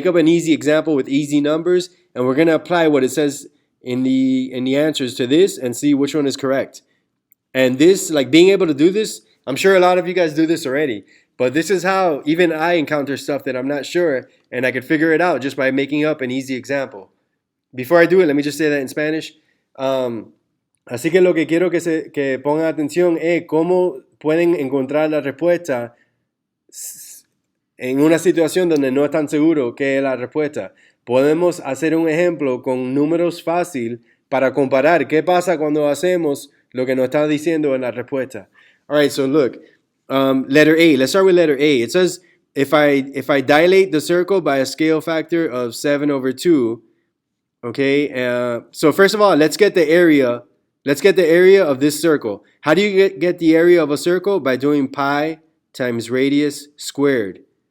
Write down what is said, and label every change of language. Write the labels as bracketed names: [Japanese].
[English] Make up an easy example with easy numbers, and we're gonna apply what it says in the answers to this and see which one is correct. And this, like being able to do this, I'm sure a lot of you guys do this already, but this is how even I encounter stuff that I'm not sure, and I could figure it out just by making up an easy example. Before I do it, let me just say that in Spanish. [Spanish] Así que lo que quiero que pongan atención es cómo pueden encontrar la respuesta en una situación donde no están seguros qué es la respuesta. Podemos hacer un ejemplo con números fácil para comparar qué pasa cuando hacemos lo que nos está diciendo en la respuesta. [English] All right, so look, letter A. Let's start with letter A. It says if I dilate the circle by a scale factor of 7/2, okay. So first of all, let's get the area. Let's get the area of this circle. How do you get the area of a circle? By doing pi times radius squared.